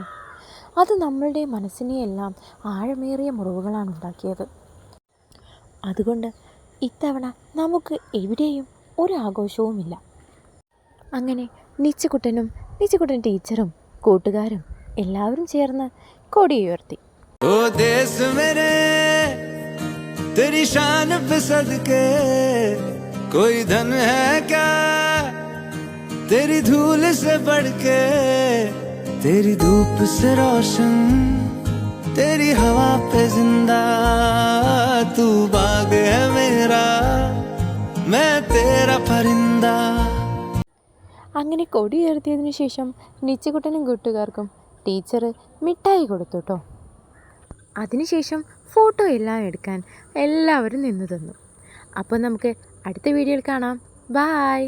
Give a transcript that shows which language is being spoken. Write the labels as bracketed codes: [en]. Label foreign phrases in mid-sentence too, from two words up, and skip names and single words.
[ml] അത് നമ്മളുടെ മനസ്സിനെയെല്ലാം ആഴമേറിയ മുറിവുകളാണ് ഉണ്ടാക്കിയത്. അതുകൊണ്ട് ഇത്തവണ നമുക്ക് എവിടെയും ഒരു ആഘോഷവുമില്ല. അങ്ങനെ നിച്ചക്കുട്ടനും നിച്ചക്കുട്ടൻ ടീച്ചറും കൂട്ടുകാരും എല്ലാവരും ചേർന്ന് കൊടി ഉയർത്തി. [hi] ओ देश मेरे तेरी शान पे सदके कोई धन है क्या तेरी धूल से बढ़ के तेरी धूप से रोशन तेरी हवा पे जिंदा तू बाग है मेरा मैं तेरा परिंदा. [ml] അങ്ങനെ കൊടി ഉയർത്തിയതിനു ശേഷം നിച്ചക്കുട്ടനും കൂട്ടുകാർക്കും ടീച്ചർ മിഠായി കൊടുത്തു കേട്ടോ. അതിനുശേഷം ഫോട്ടോ എല്ലാം എടുക്കാൻ എല്ലാവരും നിന്നു തന്നു. അപ്പോൾ നമുക്ക് അടുത്ത വീഡിയോയിൽ കാണാം. ബായ്.